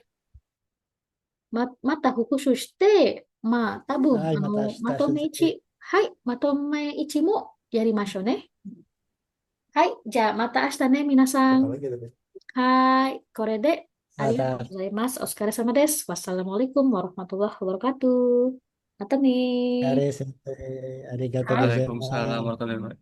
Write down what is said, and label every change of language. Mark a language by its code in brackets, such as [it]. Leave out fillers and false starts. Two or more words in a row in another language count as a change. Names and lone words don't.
[ja] また復習して、多分、はい、また明日まとめ先 1、まとめ1もやりましょうね。はい。じゃあ、また明日ね、皆さん。はい。これで、ありがとうございます。お疲れ様です。 [ar] والسلام عليكم ورحمة الله وبركاته. [ja] またねー。生。先生、ありがとうございます。 [ar] وعليكم السلام ورحمة الله وبركاته.